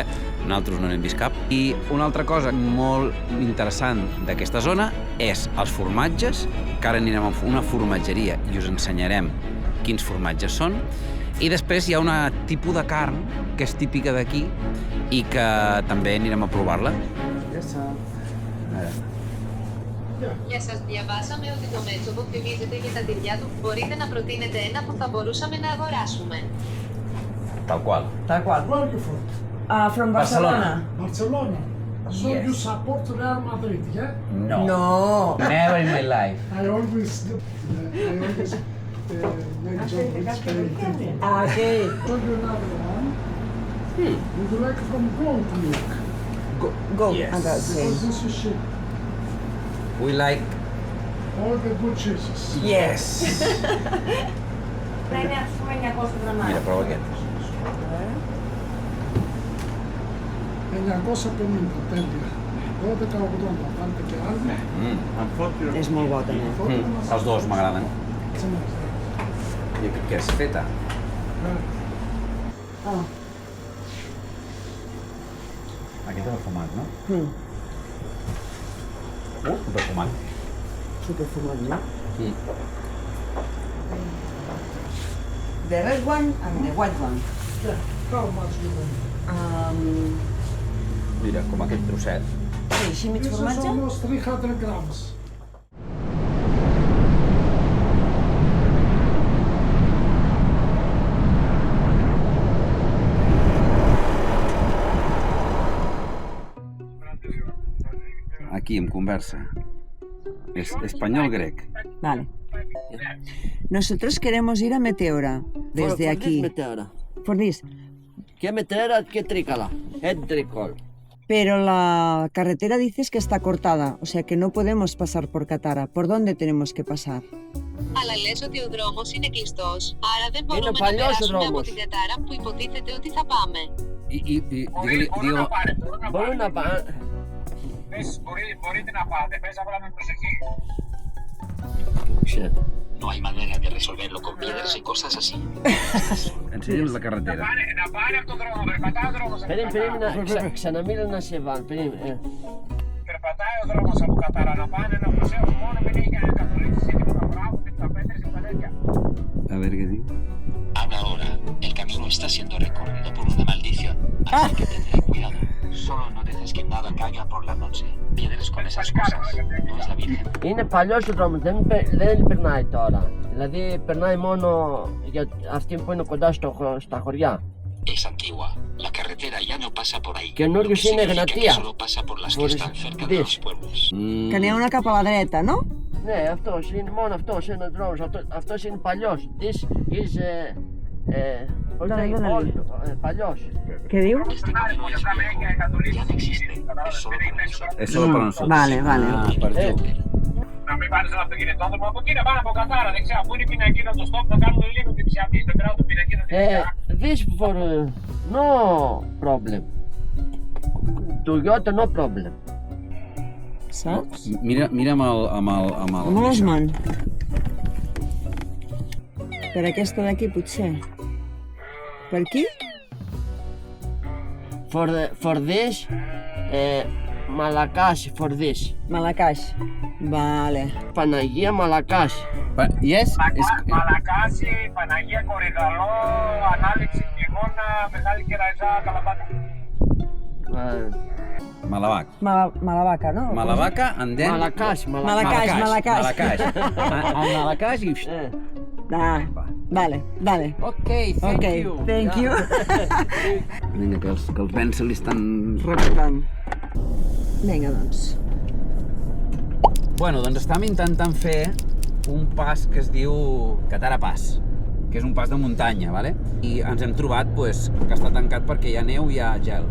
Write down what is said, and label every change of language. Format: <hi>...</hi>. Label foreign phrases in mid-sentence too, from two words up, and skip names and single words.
<ca>Nosaltres no n'hem vist cap. I una altra cosa molt interessant d'aquesta zona és els formatges, que ara anirem a una formatgeria i us ensenyarem quins formatges són. I després hi ha una tipus de carn que és típica d'aquí i que també anirem a provar-la.</ca> <el>Γεια σας, διαβάσαμε ότι το Μέτσοβο φημίζεται για τα τυριά του. Μπορείτε να προτείνετε ένα που θα μπορούσαμε να αγοράσουμε.</el> <ca>Tal qual. Tal qual.</ca> <en>Frankfurt, From Barcelona. Barcelona. So Yes. you support Real Madrid, yeah? No. Never in my life. I always mention which team. Okay. Show you another one. Would you like from goat milk? Go. Yes. Okay. Because this is shit. We like... All the good cheeses. Yes!</en> <el>Prene ας πούμε 900 γραμμάρια.</el> <ca>Mira, prova aquest.</ca> <el>950, τέλεια. 12,80, πάρτε και άλλη.</el> <ca>És molt bo també. Els dos m'agraden. I aquest què és? Feta? Ah. Aquest és el fumat, no? Superfumat. Superfumat, no?</ca> <en>The red one and the white one. How much you want?</en> <ca>Mira, com aquest trosset. Sí, així mig</ca> <en>This is formatge. almost 300 grams.</en> <ca>Aquí, en conversa.</ca> <es>Es español-grec. Vale. Nosotros queremos ir a Meteora desde aquí. Meteora.</es> <en>For this.</en> <es>¿Qué Meteora? ¿Qué Tricala? Tricol. Pero la carretera dices que está cortada, o sea que no podemos pasar por Katara. ¿Por dónde tenemos que pasar?</es> <el>Αλλά λες ότι ο δρόμος είναι κλειστός, άρα δεν μπορούμε να παλιός ο περάσουμε από δρόμος. την Κατάρα που υποτίθεται ότι θα πάμε.</el> <ca>Digue-li...</ca> <el>Μπορεί να πάει. Μπορείτε να πάτε, πες απλά με προσοχή.</el> <es>Shit. No hay manera de resolverlo con piedras y cosas así.</es> <ca>Ensenya'ns la carretera.</ca> <el>Να πάνε από τον δρόμο, περπατάει ο δρόμος. Περίμενε, ξαναμίλω να σε βάλω. Περπατάει ο δρόμος από Κατάρα, να πάνε να προσέχουν μόνο μην έχει καθολίσεις ή τίποτα μπράβο, τίποτα πέτρες και τα τέτοια.</el> <ca>A ver què diu.</ca> <es>Habla ahora, el camino está siendo recorrido por una maldición, así que tendré cuidado. Solo no dejes que nada caiga por la noche. Piedras con esas cosas, no es la Virgen.</es> <el>Είναι παλιός ο δρόμος, δεν περνάει τώρα. Δηλαδή περνάει μόνο για αυτή που είναι κοντά στα χωριά.</el> <es>Es antigua. La carretera ya no pasa por ahí.</es> <el>Καινούργιος</el> <es>Lo que</es> <el>είναι</el> <es>significa que</es> <el>Γνατία.</el> <es>solo pasa por las que Por están cerca de this. los pueblos.</es> <ca>Que n'hi ha una cap a la dreta, no?</ca> <el>Ναι, αυτός είναι μόνο αυτός είναι ο δρόμος. Αυτός είναι παλιός.</el> <en>This is πώς</en> <es>Dale,</es> <el>λέει,</el> <es>dale.</es> <el>παλιός.</el> <ca>Què diu?</ca> <es>Este camino es viejo, ya no existe. Es solo para nosotros.</es> <ca>És solo per nosotros. Vale, vale. Ah, per tu.</ca> <el>Να μην πάρεις ένα αυτοκινητόδρομο από εκεί, να πάνε από Κατάρα δεξιά. Πού είναι η πινακίδα του stop, να κάνουμε λίγο την ψιατή. Στο κράτο πινακίδα δεξιά.</el> <en>This for no problem. Toyota no problem.</en> <ca>Saps? Mira amb el... Com les man? Per aquesta d'aquí, potser. Per aquí?</ca> <en>For this, Malakash for this.</en> <ca>Malakash. Vale.</ca> <el>Παναγία Malakash.</el> <en>Yes?</en> <el>Μαλακάση, Παναγία Κορυδαλό, Ανάληψη Χειμώνα, Μεγάλη Κεραϊζά, Καλαμπάκα.</el> <ca>Malabac. Malabaca, no?</ca> <en>Malabaca, and then... Malakash. Malakash.</en> <ca>Malacaix i... Ah, vale.</ca> <en>Ok, Thank you.</en> <ca>Vinga, que els vents se li estan... Recortant. Vinga, doncs. Bueno, doncs estàvem intentant fer un pas que es diu Katara Pass, que és un pas de muntanya, ¿vale? I ens hem trobat pues, que està tancat perquè hi ha neu i hi ha gel.</ca>